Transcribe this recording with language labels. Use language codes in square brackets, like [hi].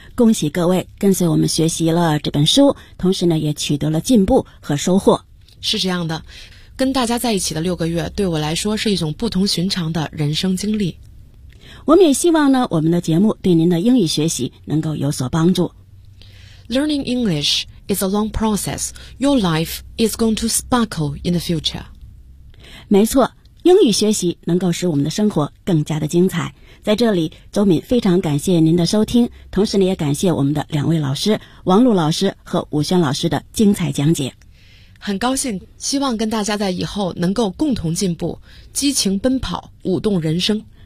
[zh] 恭喜各位跟随我们学习了这本书，同时呢也取得了进步和收获。是这样的，跟大家在一起的六个月对我来说是一种不同寻常的人生经历。我们也希望呢，我们的节目对您的英语学习能够有所帮助。 [en] Learning English is a long process. Your life is going to sparkle in the future. [zh] 没错。英语学习能够使我们的生活更加的精彩。在这里，周敏非常感谢您的收听，同时呢也感谢我们的两位老师，王璐老师和武轩老师的精彩讲解。很高兴，希望跟大家在以后能够共同进步，激情奔跑，舞动人生。